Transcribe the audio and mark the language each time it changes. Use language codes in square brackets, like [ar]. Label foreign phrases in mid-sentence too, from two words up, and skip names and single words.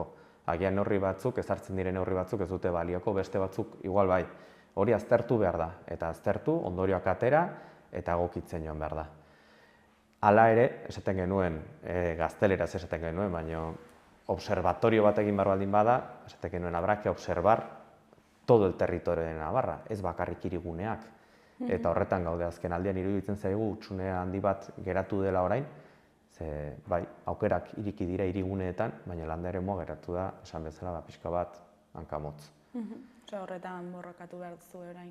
[eu] Agian neurri batzuk, ezartzen diren neurri batzuk ez dute balioko, beste batzuk igual bai. Hori aztertu behar da, eta aztertu, ondorioak atera eta egokitzen joan behar da. Hala ere, esaten genuen, gazteleraz esaten genuen, baina observatorio bat egin behar baldin bada, esaten genuen, [es] habrá que observar todo el territorio de Navarra, [eu] ez bakarrik hiriguneak. Eta horretan gaude azken aldian iruditzen zaigu hutsune handi bat geratu dela orain, bai, aukerak iriki dira hiriguneetan, baina landa eremua geratu da, esan bezala, pixka bat hankamotz. Horretan borrokatu behar duzu orain?